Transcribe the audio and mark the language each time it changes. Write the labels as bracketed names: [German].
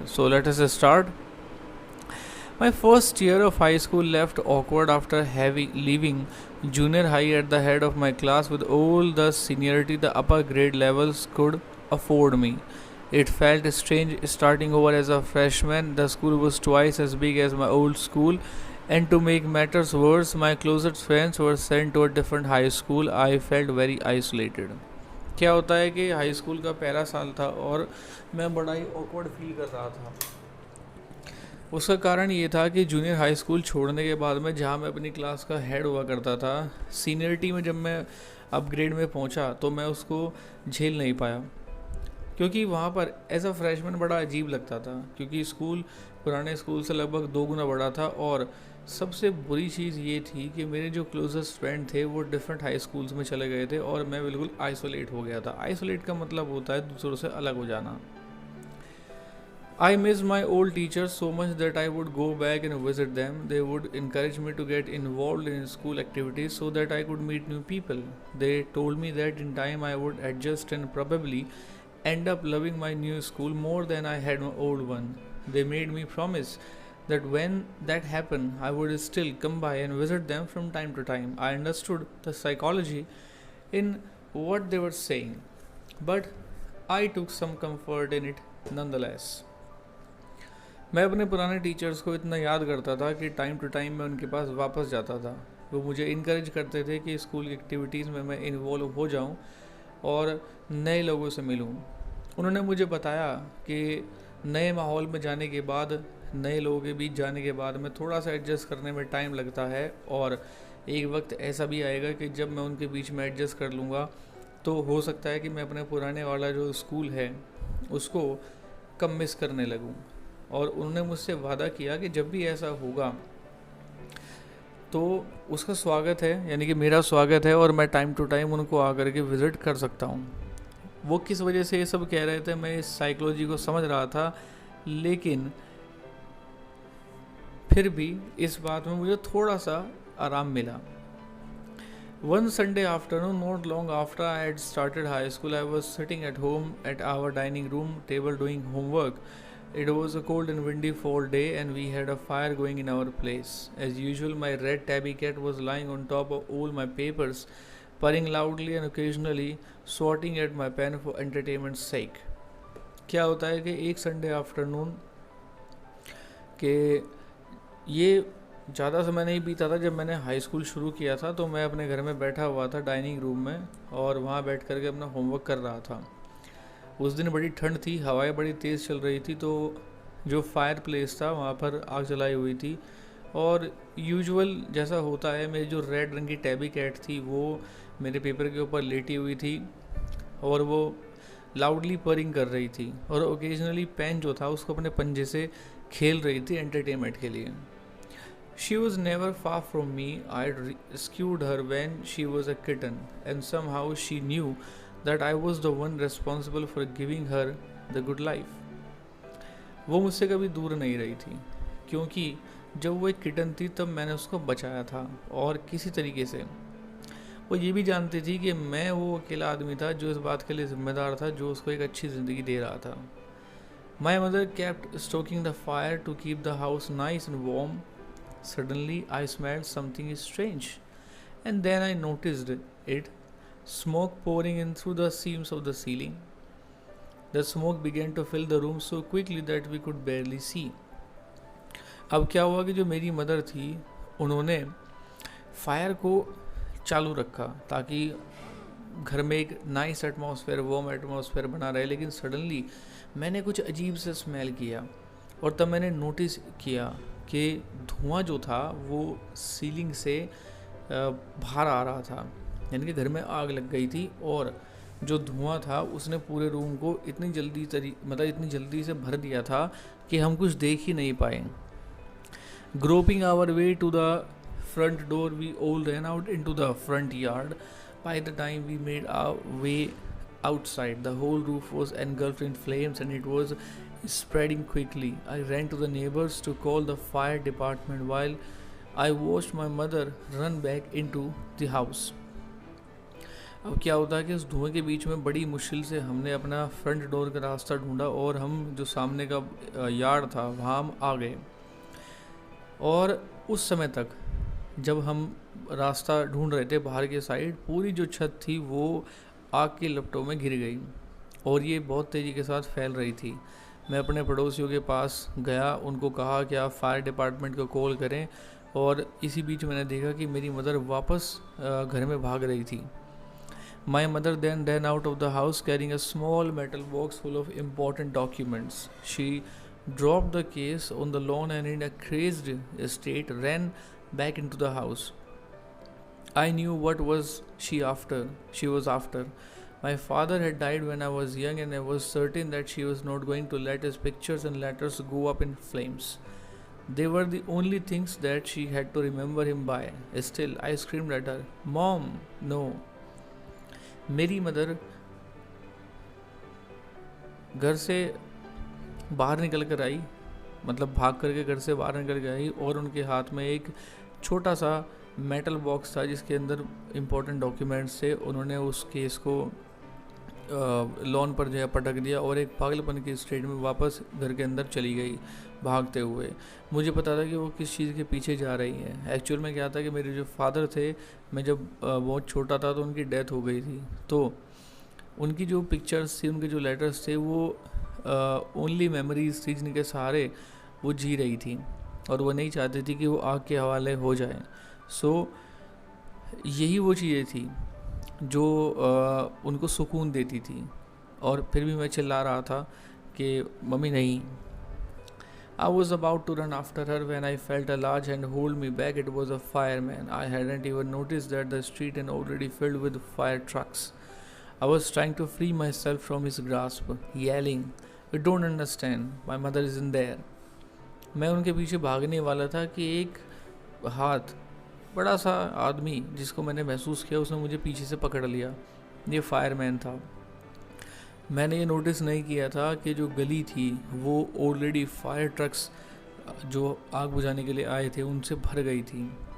[English] So let us start. My first year of high school left awkward after having leaving junior high at the head of my class with all the seniority the upper grade levels could afford me. It felt strange starting over as a freshman. The school was twice as big as my old school, and to make matters worse, my closest friends were sent to a different high school. I felt very isolated. [Hindi] क्या होता है कि high school का पहला साल था और मैं बड़ा ही ऑकवर्ड फील कर रहा था। उसका कारण ये था कि जूनियर हाई स्कूल छोड़ने के बाद में जहाँ मैं अपनी क्लास का हेड हुआ करता था, सीनियरिटी में जब मैं अपग्रेड में पहुँचा तो मैं उसको झेल नहीं पाया, क्योंकि वहाँ पर [English] as a freshman [Hindi] बड़ा अजीब लगता था, क्योंकि स्कूल पुराने स्कूल से लगभग 2 गुना बड़ा था। और सबसे बुरी चीज़ ये थी कि मेरे जो क्लोजेस्ट फ्रेंड थे वो डिफरेंट हाई स्कूल्स में चले गए थे और मैं बिल्कुल आइसोलेट हो गया था। आइसोलेट का मतलब होता है दूसरों से अलग हो जाना। [English] I miss my old teachers so much that I would go back and visit them. They would encourage me to get involved in school activities so that I could meet new people. They told me that in time I would adjust and probably end up loving my new school more than I had my old one. They made me promise that when that happened, I would still come by and visit them from time to time. I understood the psychology in what they were saying, but I took some comfort in it nonetheless. [Hindi] मैं अपने पुराने teachers को इतना याद करता था कि time to time मैं उनके पास वापस जाता था। वो मुझे इनकरेज करते थे कि स्कूल की एक्टिविटीज़ में मैं इन्वॉल्व हो जाऊं और नए लोगों से मिलूं। उन्होंने मुझे बताया कि नए माहौल में जाने के बाद, नए लोगों के बीच जाने के बाद में थोड़ा सा एडजस्ट करने में टाइम लगता है, और एक वक्त ऐसा भी आएगा कि जब मैं उनके बीच में एडजस्ट कर लूँगा तो हो सकता है कि मैं अपने पुराने वाला जो स्कूल है उसको कम मिस करने लगूँ। और उन्होंने मुझसे वादा किया कि जब भी ऐसा होगा तो उसका स्वागत है, यानी कि मेरा स्वागत है, और मैं टाइम टू टाइम उनको आकर के विज़िट कर सकता हूँ। वो किस वजह से ये सब कह रहे थे मैं इस साइकोलॉजी को समझ रहा था, लेकिन फिर भी इस बात में मुझे थोड़ा सा आराम मिला। [English] One Sunday afternoon, not long after I had started high school, I was sitting at home at our dining room table doing homework. It was a cold and windy fall day, and we had a fire going in our place. As usual, my red tabby cat was lying on top of all my papers, purring loudly and occasionally swatting at my pen for entertainment's sake. [Hindi] क्या होता है कि एक Sunday afternoon के ये ज़्यादा समय नहीं बीता था जब मैंने हाई स्कूल शुरू किया था, तो मैं अपने घर में बैठा हुआ था डाइनिंग रूम में और वहाँ बैठ करके अपना होमवर्क कर रहा था। उस दिन बड़ी ठंड थी, हवाएं बड़ी तेज़ चल रही थी, तो जो फायर प्लेस था वहाँ पर आग जलाई हुई थी। और यूजुअल जैसा होता है, मेरी जो रेड रंग की टैबी कैट थी वो मेरे पेपर के ऊपर लेटी हुई थी और वो [English] loudly purring [Hindi] कर रही थी, और ओकेजनली पेन जो था उसको अपने पंजे से खेल रही थी एंटरटेनमेंट के लिए। [English] She was never far from me. I rescued her when she was a kitten, and somehow she knew that I was the one responsible for giving her the good life. [Hindi] वो मुझसे कभी दूर नहीं रही थी, क्योंकि जब वो एक किटन थी तब मैंने उसको बचाया था, और किसी तरीके से वो ये भी जानती थी कि मैं वो अकेला आदमी था जो इस बात के लिए जिम्मेदार था, जो उसको एक अच्छी ज़िंदगी दे रहा था। [English] My mother kept stoking the fire to keep the house nice and warm. Suddenly, I smelled something strange, and then I noticed it, smoke pouring in through the seams of the ceiling. The smoke began to fill the room so quickly that we could barely see. [Hindi] अब क्या हुआ कि जो मेरी mother थी उन्होंने fire को चालू रखा ताकि घर में एक [English] nice atmosphere, warm atmosphere [Hindi] बना रहे, लेकिन सडनली मैंने कुछ अजीब से स्मेल किया और तब मैंने नोटिस किया कि धुआं जो था वो सीलिंग से बाहर आ रहा था, यानी कि घर में आग लग गई थी और जो धुआं था उसने पूरे रूम को इतनी जल्दी से भर दिया था कि हम कुछ देख ही नहीं पाए। [English] Groping our way to the front door, we all ran out into the front yard. By the time we made our way outside, the whole roof was engulfed in flames and it was spreading quickly. I ran to the neighbors to call the fire department while I watched my mother run back into the house. [Hindi] अब क्या होता है कि उस धुएं के बीच में बड़ी मुश्किल से हमने अपना फ्रंट डोर का रास्ता ढूंढा और हम जो सामने का यार्ड था वहाँ हम आ गए। और उस समय तक जब हम रास्ता ढूंढ रहे थे बाहर के साइड, पूरी जो छत थी वो आग की लपटों में घिर गई और ये बहुत तेज़ी के साथ फैल रही थी। मैं अपने पड़ोसियों के पास गया, उनको कहा कि आप फायर डिपार्टमेंट को कॉल करें और इसी बीच मैंने देखा कि मेरी मदर वापस घर में भाग रही थी। [English] My mother then ran out of the house carrying a small metal box full of important documents. She dropped the case on the lawn and in a crazed state ran back into the house. I knew what she was after. My father had died when I was young and I was certain that she was not going to let his pictures and letters go up in flames. They were the only things that she had to remember him by. Still, I screamed at her, "Mom, no." [Hindi] मेरी mother घर से बाहर निकल कर आई, मतलब भाग करके घर से बाहर निकल के आई और उनके हाथ में एक छोटा सा मेटल बॉक्स था जिसके अंदर इम्पोर्टेंट डॉक्यूमेंट्स थे। उन्होंने उस केस को लॉन पर जो है पटक दिया और एक पागलपन की स्टेट में वापस घर के अंदर चली गई भागते हुए। मुझे पता था कि वो किस चीज़ के पीछे जा रही है। एक्चुअल में क्या था कि मेरे जो फादर थे, मैं जब बहुत छोटा था तो उनकी डेथ हो गई थी, तो उनकी जो पिक्चर्स थी, उनके जो लेटर्स थे, वो [English] only memories [Hindi] थी जिनके सहारे वो जी रही थी और वो नहीं चाहती थी कि वो आग के हवाले हो जाए। सो यही वो चीज़ें थी जो उनको सुकून देती थी और फिर भी मैं चिल्ला रहा था कि मम्मी नहीं। [English] I was about to run after her when I felt a large hand hold me back. It was a fireman. I hadn't even noticed that the street had already filled with fire trucks. I was trying to free myself from his grasp, yelling, "You don't understand. My mother isn't there." [Hindi] मैं उनके पीछे भागने वाला था कि एक हाथ, बड़ा सा आदमी जिसको मैंने महसूस किया, उसने मुझे पीछे से पकड़ लिया। ये फायरमैन था। मैंने ये नोटिस नहीं किया था कि जो गली थी वो ऑलरेडी फायर ट्रक्स जो आग बुझाने के लिए आए थे उनसे भर गई थी।